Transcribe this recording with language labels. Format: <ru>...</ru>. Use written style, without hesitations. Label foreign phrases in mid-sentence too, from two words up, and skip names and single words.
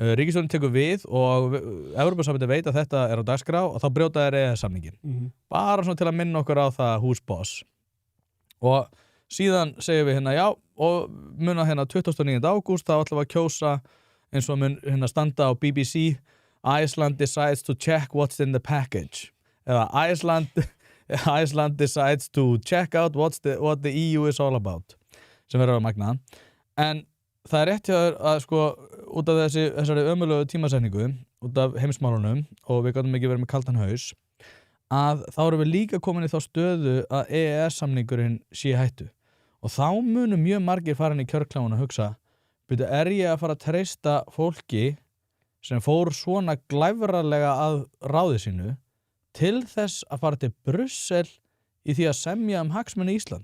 <is>Ríkisstjórnin tekur við og Evrópusambandið veit að þetta á dagskrá og þá brjóta þeir EES-samninginn. Bara svona til að minna okkur á það</is> <en>who's boss.</en> <is>Og síðan segjum við já, og muna 29. ágúst þá ætlum við að kjósa eins og mun standa á BBC</is> <en>Iceland decides to check what's in the package. Eða Iceland decides to check out what the EU is all about.</en> <is>Sem verður að magna. En það rétt hjá þér að sko út af þessari ömurlegu tímasetningu út af heimsmálunum og við gátum ekki verið með kaldan haus að þá erum við líka komin í þá stöðu að EES-samningurinn sé hættu og þá munum mjög margir fara inn í kjörkláfuna að hugsa er ég að fara að treysta fólki sem fór svona glæfralega að ráði sínu til þess að fara til Brussel í því að semja hagsmuni Íslands.</is>